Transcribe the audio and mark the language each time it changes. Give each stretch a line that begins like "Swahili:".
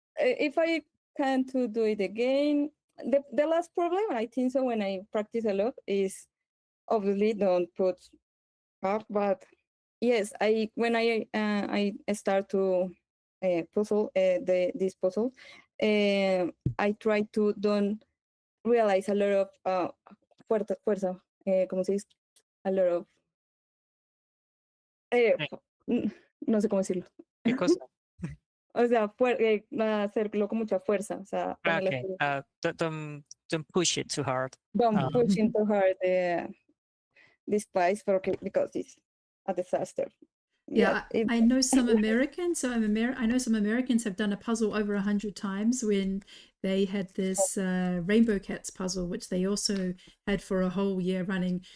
English: If I can to do it again, the last problem, I think so when I practice a lot, is obviously don't put up, but yes, when I start to puzzle this puzzle, I try to don't realize a lot of fuerza, ¿cómo se dice?
Spanish: A lot of no sé cómo decirlo. ¿Qué cosa? O sea, hacerlo con mucha fuerza, o sea, ponerle
English: Okay. Don't push it too hard. don't push into hard this spice because it's a disaster. Yeah, I know some Americans. So I know some Americans have done a puzzle over 100 times when they had this Rainbow Cats puzzle, which they also had for a whole year running.